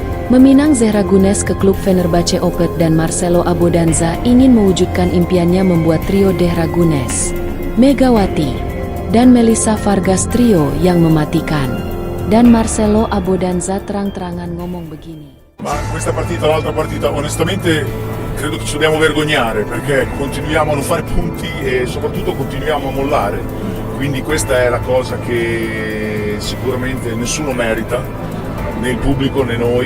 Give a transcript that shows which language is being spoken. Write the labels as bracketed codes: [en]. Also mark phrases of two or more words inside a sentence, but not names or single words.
[id] Meminang Zehra Gunes ke klub Fenerbahce Opet dan Marcelo Abodanza ingin mewujudkan impiannya membuat trio Zehra Gunes, Megawati, dan Melissa Vargas trio yang mematikan. Dan Marcelo Abodanza terang-terangan ngomong begini. [it] Ma questa partita, l'altra partita, onestamente credo che ci dobbiamo vergognare perché continuiamo a non fare punti e soprattutto continuiamo a mollare. Quindi questa è la cosa che sicuramente nessuno merita, né il pubblico né noi.